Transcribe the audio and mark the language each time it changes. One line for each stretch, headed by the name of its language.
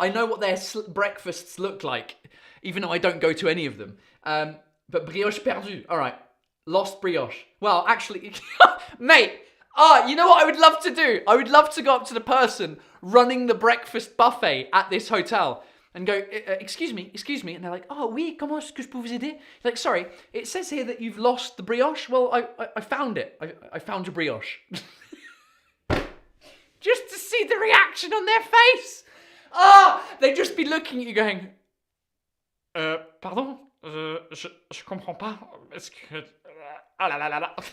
English: I know what their breakfasts look like, even though I don't go to any of them. But brioche perdu. All right. Lost brioche. Well, actually, mate. You know what I would love to do? I would love to go up to the person running the breakfast buffet at this hotel and go, excuse me. And they're like,
French: oui, comment est-ce que je peux vous aider?
English: Like, sorry, it says here that you've lost the brioche. Well, I found it. I found your brioche. Just to see the reaction on their face. They'd just be looking at you going, pardon?
French: Je comprends pas. Est-ce que... la la la.